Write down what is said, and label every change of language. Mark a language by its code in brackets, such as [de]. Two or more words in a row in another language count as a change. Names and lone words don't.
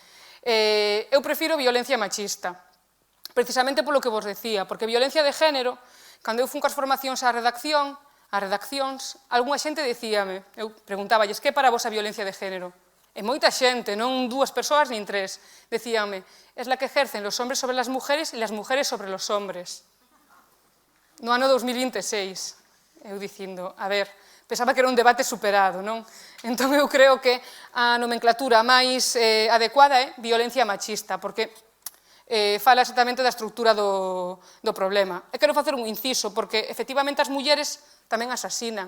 [gl] Eu prefiro violencia machista, precisamente polo que vos decía, porque violencia de género, cando eu fun coas formacións ás redaccións, algunha xente dicíame, eu preguntáballes, que é para vos a violencia de género? E moita xente, non dúas persoas nin tres, decíame, [es] es la que ejercen los hombres sobre las mujeres e las mujeres sobre los hombres. [gl] No ano 2026, eu dicindo, a ver, pensaba que era un debate superado, non? Entón eu creo que a nomenclatura máis adecuada é violencia machista, porque fala exactamente da estrutura do problema. E quero facer un inciso, porque efectivamente as mulleres tamén asasinan.